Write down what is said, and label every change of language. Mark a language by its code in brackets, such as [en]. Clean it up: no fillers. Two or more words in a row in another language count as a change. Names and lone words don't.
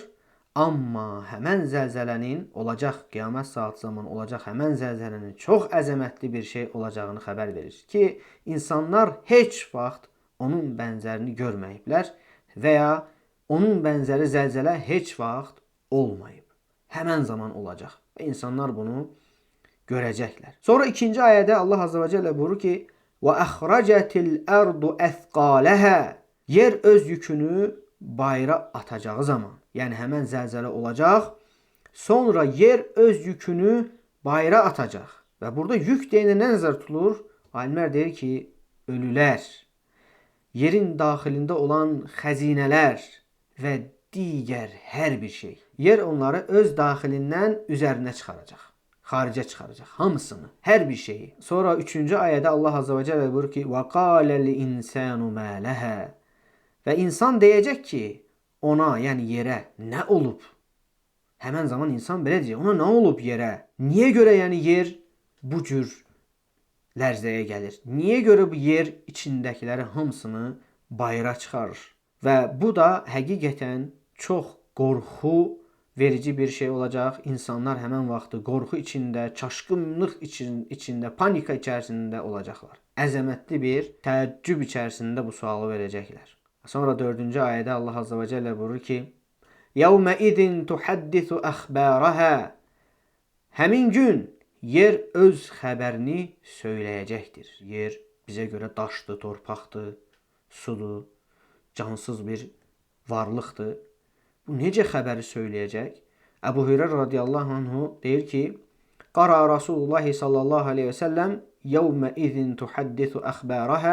[az] Amma həmən zəlzələnin olacaq, qiyamət saat zamanı olacaq həmən zəlzələnin çox əzəmətli bir şey olacağını xəbər verir ki, insanlar heç vaxt onun bənzərini görməyiblər və ya onun bənzəri zəlzələ heç vaxt olmayıb. Həmən zaman olacaq və insanlar bunu görəcəklər. Sonra 2-ci ayədə Allah [ar] عز وجل [az] buyurur ki, [ar] وَأَخْرَجَتِ الْأَرْضُ أَثْقَالَهَا. [az] Yer öz yükünü bayra atacağı zaman, yəni həmən zəlzələ olacaq, sonra yer öz yükünü bayra atacaq. Və burada yük deyəndə nə nəzər tutulur? Alimlər deyir ki, ölülər, yerin daxilində olan xəzinələr və digər hər bir şey. Yer onları öz daxilindən üzərinə çıxaracaq, xaricə çıxaracaq, hamısını, hər bir şeyi. Sonra 3-cü ayədə Allah [ar] عز وجل [az] buyurur ki, [ar] وَقَالَ الْإِنسَانُ مَا لَهَا. [az] Və insan deyəcək ki, ona, yəni yerə nə olub? Həmən zaman insan belə deyəcək, ona nə olub yerə? Niyə görə yəni yer bu cür lərzəyə gəlir? Niyə görə bu yer içindəkiləri hamısını bayıra çıxarır? Və bu da həqiqətən çox qorxu verici bir şey olacaq. İnsanlar həmən vaxtı qorxu içində, çaşqınlıq içində, panika içərisində olacaqlar. Əzəmətli bir təəccüb içərisində bu sualı verəcəklər. Sonra 4-cü ayədə Allah [ar] عز وجل [az] buyurur ki, [ar] يَوْمَئِذٍ تُحَدِّثُ أَخْبَارَهَا. [az] Həmin gün yer öz xəbərini söyləyəcəkdir. Yer bizə görə daşdır, torpaqdır, sudur, cansız bir varlıqdır. Bu necə xəbəri söyləyəcək? Əbu Hüreyrə [ar] رضي الله عنه [az] deyir ki, [ar] قرأ رسول الله صلى الله عليه وسلم يومئذ تحدث أخبارها.